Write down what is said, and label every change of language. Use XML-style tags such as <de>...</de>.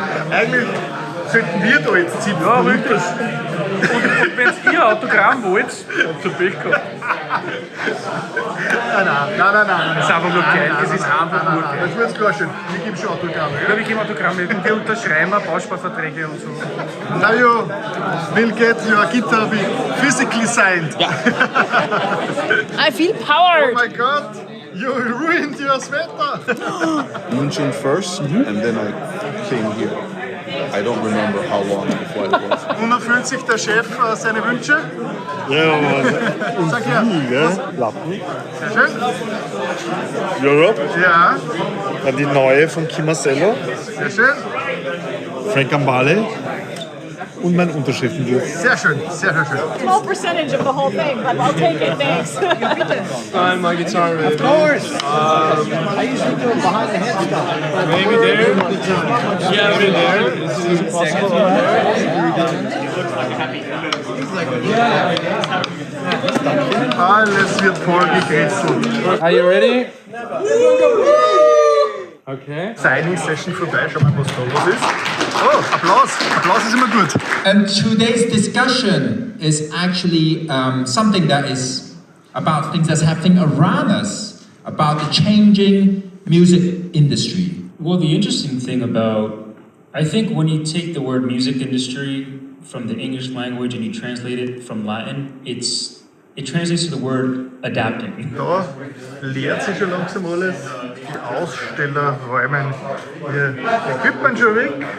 <de>Eigentlich sollten wir da jetzt ziehen. Ja, wirklich. Und wenn ihr Autogramm wollt, zu Pech gehabt. Nein. Das ist einfach nur geil. Das ist einfach nur geil. Das muss klarstellen. Wir geben schon Autogramme. Ja, wir geben Autogramme und wir unterschreiben auch Bausparverträge und so.</de> <en>Now you will get your guitar physically signed. I feel powered. Oh my God, you ruined your sweater. München first, and then I came here. I don't remember how long the flight was.</en> <de>Und erfüllt sich der Chef seine Wünsche? Ja, aber Sag her. Platten. Sehr schön. Europe, Ja, dann die neue von Kim Marcello, sehr schön. Frank Gambale und mein Unterschriftenbuch. Sehr schön, sehr schön.</de> <en>Small percentage of the whole thing, but I'll take it, thanks. Find my guitar. Of course. I usually do it behind the headstock. Maybe there. Yeah, over there. Is it possible?</en> <de>Alles wird voll gekritzelt.</de> <en>Are you ready? Okay.</en> <de>Signing Session vorbei, schau mal, was da los ist. Oh, Applaus. Applaus ist immer gut.</de> <en>And today's discussion is actually something that is about things that's happening around us, about the changing music industry. Well, the interesting thing about, I think when you take the word music industry from the English language and you translate it from Latin, it translates to the word adapting.</en> <de>Da leert sich schon langsam alles. Die Aussteller räumen ihr Equipment schon weg.</de>